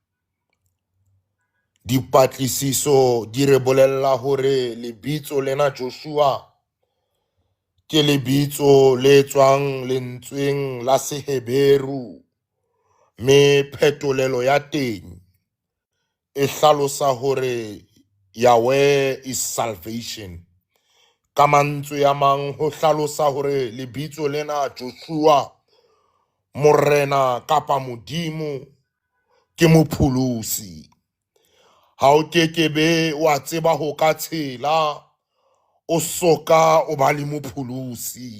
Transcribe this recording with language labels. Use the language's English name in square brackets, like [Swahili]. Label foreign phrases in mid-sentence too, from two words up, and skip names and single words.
[Southern Sotho] Dipatlisiso di re bolella hore lebitso lena Joshua ke lebitso le tswang lentsweng la Seheberu, me phetolelo ya teng e hlalosa hore [English] Yahweh is salvation. [Southern Sotho] Ka mantswe a mang ho hlalosa hore lebitso lena Joshua, morena kapa modimo, ke mopholosi. Ha o kekebe wa tseba ho ka tshela o soka o ba le mopholosi.